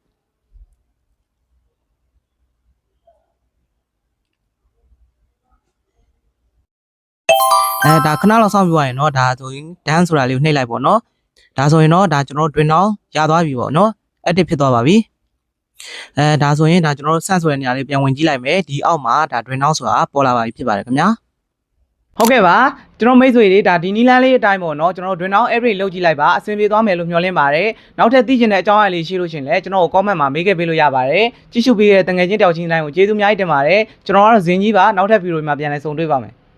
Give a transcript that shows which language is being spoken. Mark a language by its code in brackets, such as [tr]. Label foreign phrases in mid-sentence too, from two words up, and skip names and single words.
[my] ဒါခဏလောက်စောင့်ပြီးသွားရင်တော့ဒါဆိုရင် dance ဆိုတာလေးကိုနှိပ်လိုက်ပေါ့နော်ဒါဆိုရင်တော့ဒါကျွန်တော်တို့ [en] drain down [my] ရသွား ပြီပေါ့နော် active ဖြစ်သွားပါပြီဒါဆိုရင်ဒါကျွန်တော်တို့ send ဆိုတဲ့နေရာလေးပြန်ဝင်ကြည့်လိုက်မယ်ဒီအောက်မှာဒါ [en] drain down [my] ဆိုတာပေါ်လာပါပြီဖြစ်ပါတယ်ခင်ဗျာဟုတ်ကဲ့ပါကျွန်တော်မိတ်ဆွေတွေဒါဒီနီလန်းလေးအတိုင်းပေါ့နော်ကျွန်တော် [en] drain down average [my] လုပ်ကြည့်လိုက်ပါအဆင်ပြေသွားမယ်လို့မျှော်လင့်ပါတယ်နောက်ထပ်သိချင်တဲ့အကြောင်းအရာလေးရှိလို့ရှင်လဲကျွန်တော်ကို comment မှာမေးခဲ့ပေးလို့ရပါတယ်ကြည့်ရှုပေးတဲ့တငယ်ချင်းတယောက်ချင်းတိုင်းကိုကျေးဇူးအများကြီးတင်ပါတယ်ကျွန်တော်ကတော့ဇင်ကြီးပါနောက်ထပ်ဗီဒီယိုမှာပြန်လည်ဆုံတွေ့ပါမယ်